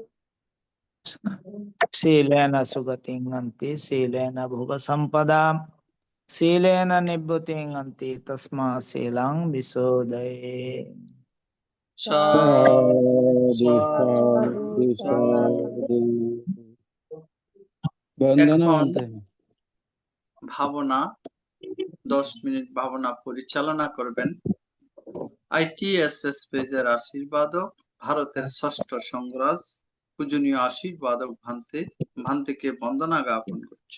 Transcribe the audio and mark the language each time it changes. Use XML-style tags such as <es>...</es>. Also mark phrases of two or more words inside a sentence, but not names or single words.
<pi>शीलेन सुगतिं गन्ति शीलेन भोगसम्पदां शीलेन निभृतिं गन्ति तस्मात् शीलं विशोधयेत्। साधु साधु साधु</pi> <bn>এখন ভাবনা 10 মিনিট ভাবনা পরিচালনা করবেন ITSS পেজের আশীর্বাদক ভারতের ষষ্ঠ সংগ্রাজ পূজনীয় আশীর্বাদক ভান্তেকে বন্দনা জ্ঞাপন করছে।</bn>